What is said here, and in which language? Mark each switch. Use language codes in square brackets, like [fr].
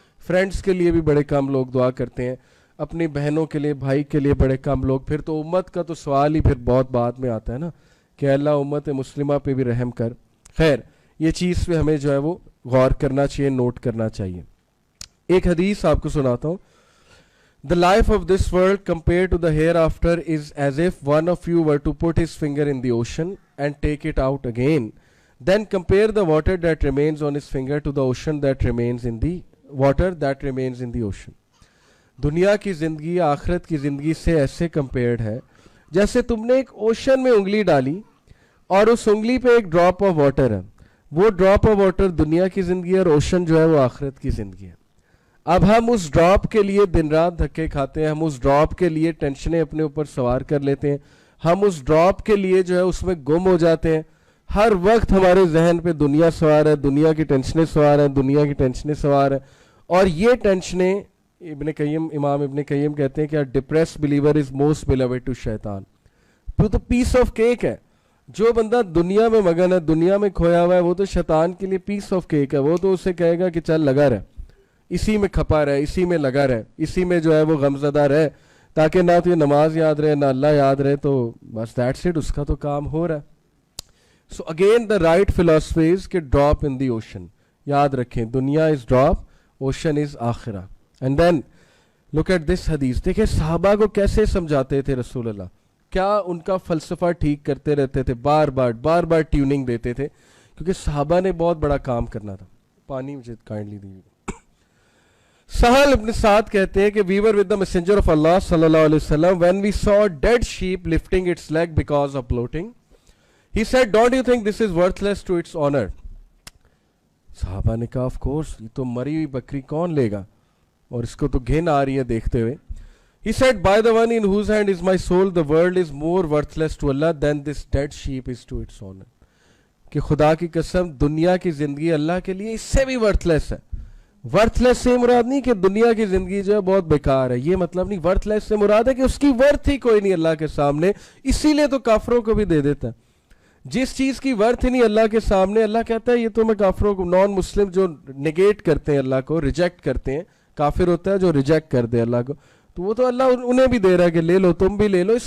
[ur] Friends کے لیے بھی بڑے کم لوگ دعا کرتے ہیں، اپنی بہنوں کے لیے، بھائی کے لیے بڑے کم لوگ. پھر تو امت کا تو سوال ہی پھر بہت بعد میں آتا ہے نا کہ اللہ امت مسلمہ پہ بھی رحم کر. خیر یہ چیز پہ ہمیں جو ہے وہ غور کرنا چاہیے، نوٹ کرنا چاہیے. ایک حدیث آپ کو سناتا ہوں. [en] The life of this world compared to the hereafter is as if one of you were to put his finger in the ocean and take it out again. Then compare the water that remains on his finger to the ocean that remains in the water that remains in the ocean. [ur] دنیا کی زندگی آخرت کی زندگی سے ایسے compared ہے جیسے تم نے ایک اوشن میں انگلی ڈالی اور اس انگلی پہ ایک ڈراپ آف واٹر ہے. وہ ڈراپ آف واٹر دنیا کی زندگی ہے اور اوشن جو ہے وہ آخرت کی زندگی ہے. اب ہم اس ڈراپ کے لیے دن رات دھکے کھاتے ہیں، ہم اس ڈراپ کے لیے ٹینشنیں اپنے اوپر سوار کر لیتے ہیں، ہم اس ڈراپ کے لیے جو ہے اس میں گم ہو جاتے ہیں. ہر وقت ہمارے ذہن پہ دنیا سوار ہے، دنیا کی ٹینشنیں سوار ہیں، دنیا کی ٹینشنیں سوار ہیں. اور یہ ٹینشنیں امام ابن قیم کہتے ہیں کہ [en] Depressed believer is most beloved to شیطان. [ur] تو [en] piece of cake [ur] ہے. جو بندہ دنیا میں مگن ہے، دنیا میں کھویا ہوا ہے، وہ تو شیطان کے لیے پیس آف کیک ہے. وہ تو اسے کہے گا کہ چل لگا رہ، اسی میں کھپا رہے، اسی میں لگا رہے، اسی میں جو ہے وہ غمزدہ رہے، تاکہ نہ تو یہ نماز یاد رہے نہ اللہ یاد رہے. تو بس [en] that's it, [ur] اس کا تو کام ہو رہا ہے. [en] so again the right philosophy is [ur] کہ [en] Drop in the ocean. [ur] یاد رکھیں دنیا از drop, ocean is آخرہ. [en] And then look at this حدیث. [ur] دیکھیں صحابہ کو کیسے سمجھاتے تھے رسول اللہ، کیا ان کا فلسفہ ٹھیک کرتے رہتے تھے، بار بار ٹیوننگ دیتے تھے، کیونکہ صحابہ نے بہت بڑا کام کرنا تھا. پانی مجھے کائنڈلی دیجیے. سہل ابن سعد کہتے ہیں کہ [en] we were with the messenger of Allah صلی اللہ علیہ وسلم when we saw a dead sheep lifting its leg because of bloating. He said, don't you think this is worthless to its honor? [ur] صحابہ نے کہا of course، یہ تو مری ہوئی بکری کون لے گا اور اس کو تو گھن آ رہی ہے دیکھتے ہوئے. [en] He said, by the one in whose hand is my soul, the world is more worthless to Allah than this dead sheep is to its honor. [ur] کہ خدا کی قسم دنیا کی زندگی اللہ کے لیے اس سے بھی ورتھ ہے. ورتھ لیس سے مراد نہیں کہ دنیا کی زندگی جو ہے بہت بیکار ہے، یہ مطلب نہیں. ورتھ لیس سے مراد ہے کہ اس کی ورتھ ہی کوئی نہیں اللہ کے سامنے. اسی لیے تو کافروں کو بھی دے دیتا ہے. جس چیز کی ورتھ ہی نہیں اللہ کے سامنے، اللہ کہتا ہے یہ تو میں کافروں کو، نان مسلم جو نگیٹ کرتے ہیں اللہ کو، ریجیکٹ کرتے ہیں، کافر ہوتا ہے جو ریجیکٹ کر دے اللہ کو، تو وہ تو اللہ انہیں بھی دے رہا ہے کہ لے لو، تم بھی لے لو.